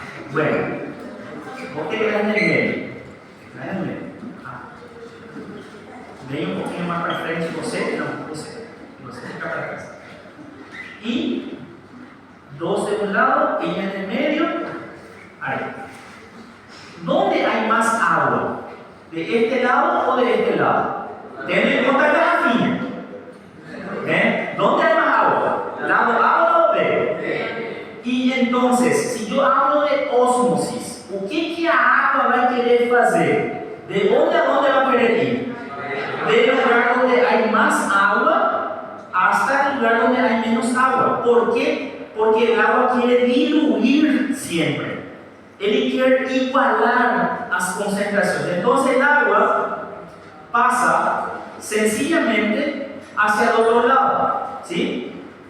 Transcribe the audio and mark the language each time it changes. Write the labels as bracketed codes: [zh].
[es] Bueno, vos que quedás en el medio. Quedás en el medio. [pt] Vem um pouquinho mais para frente, você, não, você fica para trás. [es] Y dos de un lado, ella en el medio. Ahí. ¿Dónde hay más agua? ¿De este lado o de este lado? Ten en cuenta la garrafinha. ¿Dónde hay más agua? ¿Lado A o lado B? Y entonces, si yo hablo de ósmosis, [pt] o que a água vai querer fazer? [es] ¿De dónde a dónde va a querer ir? Del lugar donde hay más agua hasta el lugar donde hay menos agua. ¿Por qué? Porque el agua quiere diluir siempre. Él quiere igualar las concentraciones. Entonces el agua pasa sencillamente hacia el otro lado. ¿Sí?